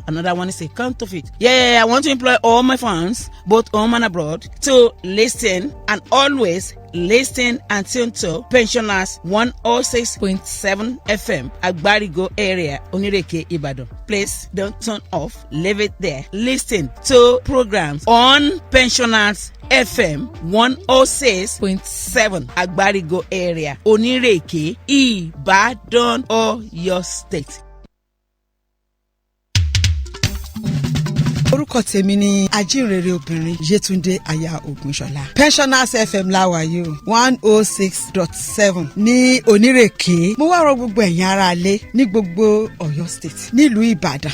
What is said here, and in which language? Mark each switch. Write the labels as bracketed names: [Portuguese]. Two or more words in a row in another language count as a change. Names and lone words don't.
[English] Another one is a counterfeit. Yeah, I want to employ all my fans, both home and abroad, to listen and always listen and tune to Pensioners 106.7 FM, Agbarigo area, Onireke, Ibadan. Please don't turn off, leave it there. Listen to programs on Pensioners FM 106.7 Agbarigo area, Onireke, Ibadan, or your state. [Yoruba] Orúkọ tèmi ni ajínrere obìnrin Yétúndé aya Ògúnṣọlá. Pensioners FM láwa yìí o 106.7 ní Onírèké. Mo wá rọ gbogbo ẹ̀yin ará ilé ní gbogbo Ọ̀yọ́ state nílùú Ìbàdàn.